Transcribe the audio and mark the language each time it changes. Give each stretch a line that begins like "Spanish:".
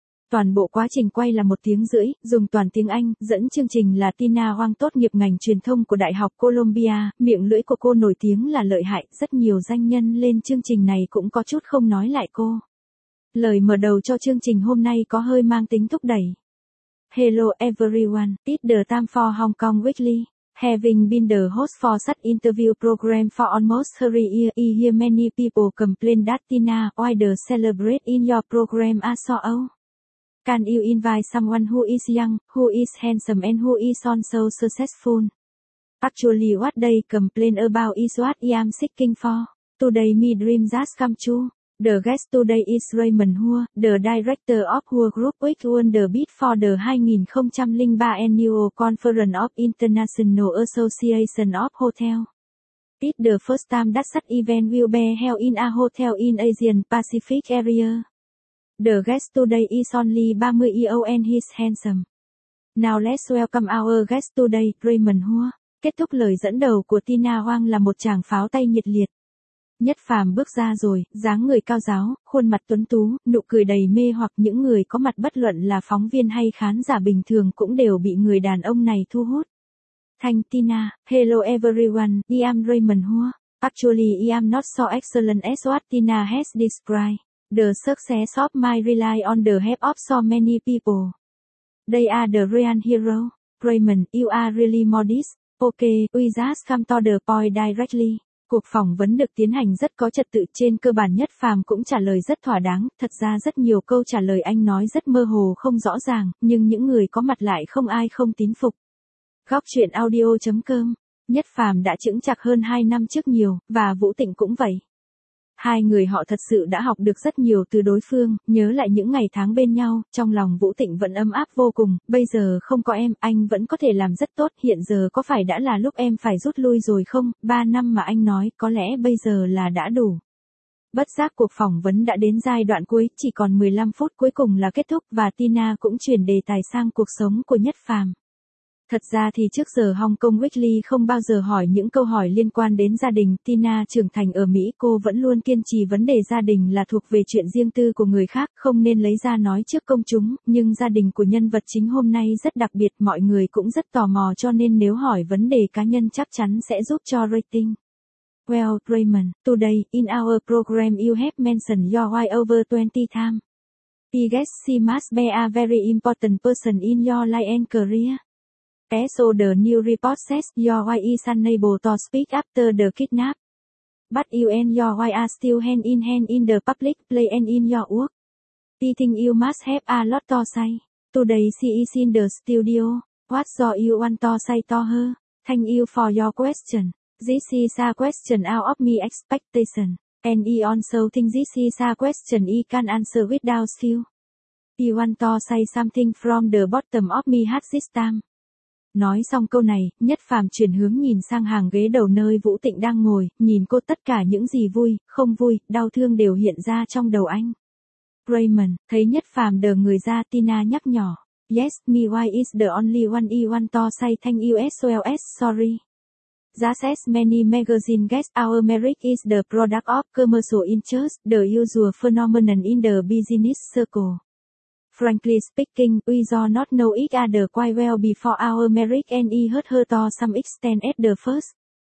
Vietnamese: Toàn bộ quá trình quay là 1 tiếng rưỡi, dùng toàn tiếng Anh, dẫn chương trình là Tina Hoang tốt nghiệp ngành truyền thông của Đại học Columbia, miệng lưỡi của cô nổi tiếng là lợi hại, rất nhiều danh nhân lên chương trình này cũng có chút không nói lại cô. Lời mở đầu cho chương trình hôm nay có hơi mang tính thúc đẩy.
English: Hello everyone, it's the time for Hong Kong Weekly. Having been the host for such interview program for almost 3 years, I hear many people complain that Tina, why the celebrate in your program are so old? Can you invite someone who is young, who is handsome and who is also successful? Actually what they complain about is what I am seeking for. Today my dream just come true. The guest today is Raymond Hua, the director of Hua Group which won the bid for the 2003 Annual Conference of International Association of Hotel. It's the first time that such event will be held in a hotel in Asian Pacific area. The guest today is only 30 years old and he's handsome. Now let's welcome our guest today, Raymond Hua.
Vietnamese: Kết thúc lời dẫn đầu của Tina Hoang là một tràng pháo tay nhiệt liệt. Nhất Phàm bước ra rồi, dáng người cao ráo, khuôn mặt tuấn tú, nụ cười đầy mê hoặc, những người có mặt bất luận là phóng viên hay khán giả bình thường cũng đều bị người đàn ông này thu hút.
English: Thanh Tina, hello everyone, I am Raymond Hua. Actually I am not so excellent as what Tina has described. The success of my rely on the help of so many people. They are the real hero. Raymond, you are really modest. Okay, we just come to the point directly.
Vietnamese: Cuộc phỏng vấn được tiến hành rất có trật tự, trên cơ bản Nhất Phàm cũng trả lời rất thỏa đáng, thật ra rất nhiều câu trả lời anh nói rất mơ hồ không rõ ràng, nhưng những người có mặt lại không ai không tín phục. Góc chuyện audio.com, Nhất Phàm đã chững chạc hơn 2 năm trước nhiều, và Vũ Tịnh cũng vậy. Hai người họ thật sự đã học được rất nhiều từ đối phương, nhớ lại những ngày tháng bên nhau, trong lòng Vũ Tịnh vẫn ấm áp vô cùng, bây giờ không có em, anh vẫn có thể làm rất tốt, hiện giờ có phải đã là lúc em phải rút lui rồi không, 3 năm mà anh nói, có lẽ bây giờ là đã đủ. Bất giác cuộc phỏng vấn đã đến giai đoạn cuối, chỉ còn 15 phút cuối cùng là kết thúc, và Tina cũng chuyển đề tài sang cuộc sống của Nhất Phàm. Thật ra thì trước giờ Hong Kong Weekly không bao giờ hỏi những câu hỏi liên quan đến gia đình. Tina trưởng thành ở Mỹ, cô vẫn luôn kiên trì vấn đề gia đình là thuộc về chuyện riêng tư của người khác, không nên lấy ra nói trước công chúng, nhưng gia đình của nhân vật chính hôm nay rất đặc biệt, mọi người cũng rất tò mò, cho nên nếu hỏi vấn đề cá nhân chắc chắn sẽ giúp cho rating.
English: Well, Raymond, today, in our program you have mentioned your wife over 20 times. I guess she must be a very important person in your life and career. So the new report says your wife is unable to speak after the kidnap. But you and your wife are still hand in hand in the public play and in your work. I think you must have a lot to say. Today she is in the studio. What do you want to say to her? Thank you for your question. This is a question out of my expectation. And I also think this is a question I can answer without you. I want to say something from the bottom of my heart this time.
Vietnamese: Nói xong câu này, Nhất Phàm chuyển hướng nhìn sang hàng ghế đầu nơi Vũ Tịnh đang ngồi, nhìn cô, tất cả những gì vui, không vui, đau thương đều hiện ra trong đầu anh. Raymond, thấy Nhất Phàm đờ người ra, Tina nhắc nhỏ.
English: Yes, my wife is the only one I want to say thank you as well as sorry. Just as many magazine guess our marriage is the product of commercial interest, the usual phenomenon in the business circle. Frankly speaking, we do not know each other quite well before our marriage and I hurt her to some extent at the first.